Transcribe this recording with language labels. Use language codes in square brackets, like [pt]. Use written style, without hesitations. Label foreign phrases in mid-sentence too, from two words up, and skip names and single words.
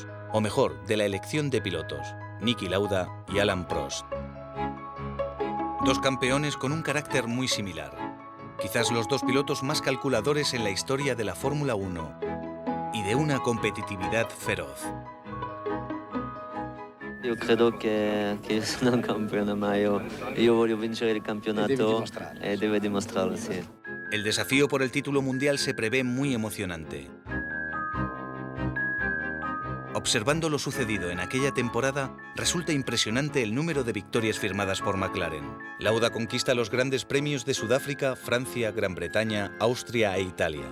[es] O mejor, de la elección de pilotos, Niki Lauda y Alain Prost. Dos campeones con un carácter muy similar. Quizás los dos pilotos más calculadores en la historia de la Fórmula 1 y de una competitividad feroz. [it] Io credo che sono un campione, ma io voglio vincere il campionato e deve dimostrarlo, sì. [es] El desafío por el título mundial se prevé muy emocionante. Observando lo sucedido en aquella temporada, resulta impresionante el número de victorias firmadas por McLaren. Lauda conquista los grandes premios de Sudáfrica, Francia, Gran Bretaña, Austria e Italia.